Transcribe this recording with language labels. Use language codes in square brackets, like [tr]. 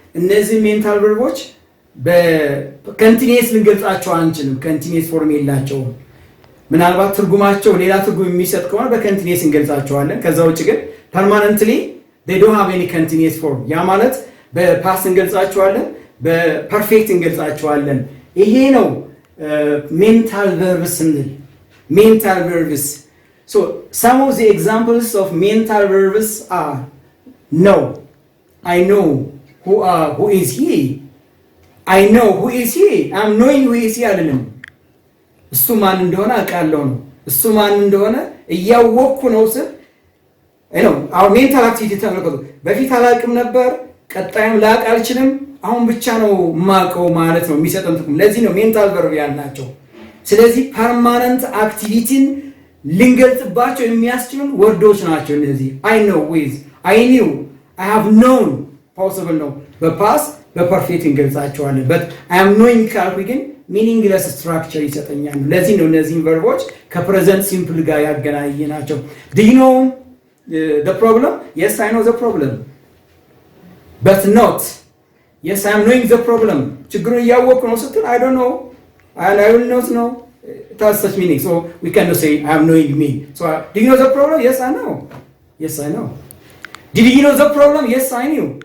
[am] እነዚህ ሜንታል ቨርቦች በኮንቲኒየስ ልንገልጻቸው አንችልም። ኮንቲኒየስ ፎርም የላቸውም። ምናልባት ትርጉማቸው ሌላ ትርጉም የሚሰጥ ከሆነ በኮንቲኒየስ እንገልጻቸዋለን። ከዛ ውጭ ግን ፐርማነንትሊ [en] they don't have any continuous form። [am] ያ ማለት በፓስት እንገልጻቸዋለን፣ በፐርፌክት እንገልጻቸዋለን። ይሄ ነው ሜንታል ቨርብስ ስንል። ሜንታል verbs. [en] So some of the examples of mental verbs are know. I know who is he. I know who is he. I'm knowing who is he [am] አይደለም። እሱ ማን እንደሆነ አውቃለሁ ነው። እሱ ማን እንደሆነ እያወቅኩ ነው ስል አሁን ሜንታል አክቲቪቲ ተመልከቱ። በፊት አላውቅም ነበር፣ ቀጣይም ላውቅ አልችልም፣ አሁን ብቻ ነው የማውቀው ማለት ነው የሚሰጠን ጥቅም። ለዚህ ነው ሜንታል ቨርብ ያልናቸው። ስለዚህ ፐርማነንት አክቲቪቲን ልንገልጽባቸው የሚያስችሉን ወርዶች ናቸው እነዚህ። [en] I know with, I knew, I have known [am] possible ነው። በፓስት በፐርፌክት እንገልጻቸዋለን። [en] but I am knowing [am] ካልኩ ግን ሚኒንግለስ ስትራክቸር ይሰጠኛል። ለዚህ ነው እነዚህን ቨርቦች ከፕሬዘንት ሲምፕል ጋር ያገናኘናቸው። [en] do you know the problem? Yes, I know the problem, but not yes, I am knowing the problem. [am] ችግሩን እያወቅኩ ነው ስትል [en] I don't know and I will not know. It has such meaning. So we cannot say I am knowing me. So do you know the problem? Yes, I know. Yes, I know. Did you know the problem? Yes, I knew.